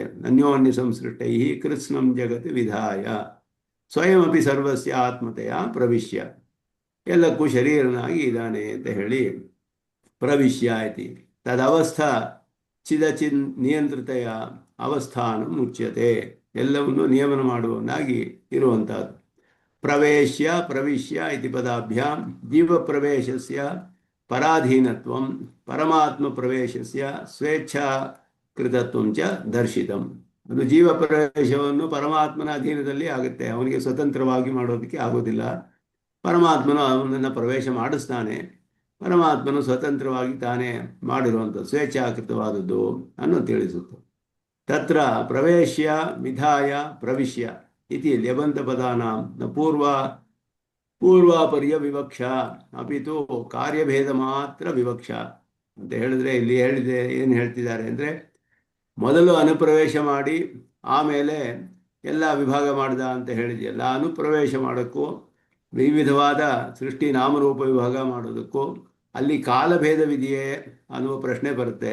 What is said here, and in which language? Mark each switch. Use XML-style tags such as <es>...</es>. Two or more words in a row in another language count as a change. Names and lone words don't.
<sa>ಅನ್ಯೋನ್ಯ ಸಂಸೃಷ್ಟೈ ಕೃತ್ಸ್ನಂ ಜಗತ್ ವಿಧಾಯ ಸ್ವಯಮಪಿ ಸರ್ವಸ್ಯ ಆತ್ಮತೆಯ ಪ್ರವಿಶ್ಯ,</sa> <kn>ಎಲ್ಲಕ್ಕೂ ಶರೀರನಾಗಿ ಇದ್ದಾನೆ ಅಂತ ಹೇಳಿ</kn> <sa>ಪ್ರವಿಶ್ಯ ಇತಿ ತದವಸ್ಥಾ ಚಿದಚಿನ್ ನಿಯಂತ್ರಿತೆಯ ಅವಸ್ಥಾನ ಮುಚ್ಯತೆ,</sa> <kn>ಎಲ್ಲವನ್ನು ನಿಯಮನ ಮಾಡುವನಾಗಿ ಇರುವಂತಹದ್ದು.</kn> <sa>ಪ್ರವೇಶ್ಯ ಪ್ರವಿಶ್ಯ ಇತಿ ಪದಾಭ್ಯಾಂ ಜೀವ ಪ್ರವೇಶಸ್ಯ ಪರಾಧೀನತ್ವಂ ಪರಮಾತ್ಮ ಪ್ರವೇಶಸ್ಯ ಸ್ವೇಚ್ಛಾ ಕೃತತ್ವಂ ಚ ದರ್ಶಿತಂ.</sa> <kn>ಅದು ಜೀವ ಪ್ರವೇಶವನ್ನು ಪರಮಾತ್ಮನ ಅಧೀನದಲ್ಲಿ ಆಗುತ್ತೆ, ಅವನಿಗೆ ಸ್ವತಂತ್ರವಾಗಿ ಮಾಡೋದಕ್ಕೆ ಆಗೋದಿಲ್ಲ. ಪರಮಾತ್ಮನು ಅವನನ್ನು ಪ್ರವೇಶ ಮಾಡಿಸ್ತಾನೆ, ಪರಮಾತ್ಮನು ಸ್ವತಂತ್ರವಾಗಿ ತಾನೇ ಮಾಡಿರುವಂಥದ್ದು ಸ್ವೇಚ್ಛಾಕೃತವಾದದ್ದು ಅನ್ನೋ ತಿಳಿಸುತ್ತೆ.</kn> <sa>ತತ್ರ ಪ್ರವೇಶ್ಯ ವಿಧಾಯ ಪ್ರವಿಶ್ಯ ಇತಿ ಲ್ಯಬಂತ ಪದಾನಾಂ ನ ಪೂರ್ವಾಪರ್ಯ ವಿವಕ್ಷಾ ಅಪಿತು ಕಾರ್ಯಭೇದ ಮಾತ್ರ ವಿವಕ್ಷಾ</sa> <kn>ಅಂತ ಹೇಳಿದ್ರೆ, ಇಲ್ಲಿ ಏನು ಹೇಳ್ತಿದ್ದಾರೆ ಅಂದರೆ, ಮೊದಲು ಅನುಪ್ರವೇಶ ಮಾಡಿ ಆಮೇಲೆ ಎಲ್ಲ ವಿಭಾಗ ಮಾಡಿದ ಅಂತ ಹೇಳಿದೆಯಲ್ಲ, ಅನುಪ್ರವೇಶ ಮಾಡೋಕ್ಕೂ ವಿವಿಧವಾದ ಸೃಷ್ಟಿ ನಾಮರೂಪ ವಿಭಾಗ ಮಾಡೋದಕ್ಕೂ ಅಲ್ಲಿ ಕಾಲಭೇದವಿದೆಯೇ ಅನ್ನುವ ಪ್ರಶ್ನೆ ಬರುತ್ತೆ.</kn>